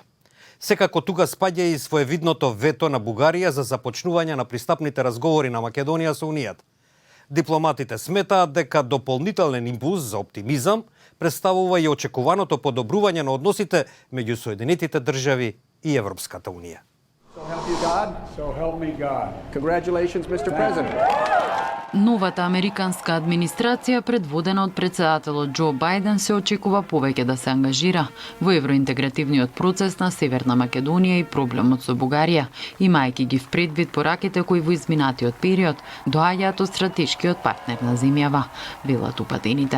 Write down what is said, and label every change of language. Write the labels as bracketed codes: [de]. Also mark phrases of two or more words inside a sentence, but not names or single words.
[mk] Секако тука спаѓа и своевидното вето на Бугарија за започнување на пристапните разговори на Македонија со Унијата. Дипломатите сметаат дека дополнителен импулс за оптимизам представува и очекуваното подобрување на односите меѓу Соединетите држави и Европската унија. [en] So help you God, so help me God. Congratulations, Mr. President. [mk] Новата американска администрација, предводена од председателот Џо Бајден, се очекува повеќе да се ангажира во евроинтегративниот процес на Северна Македонија и проблемот со Бугарија, имајќи ги впредвид пораките кои во изминатиот период доаѓаат од стратешкиот партнер на земјава, велат упатените.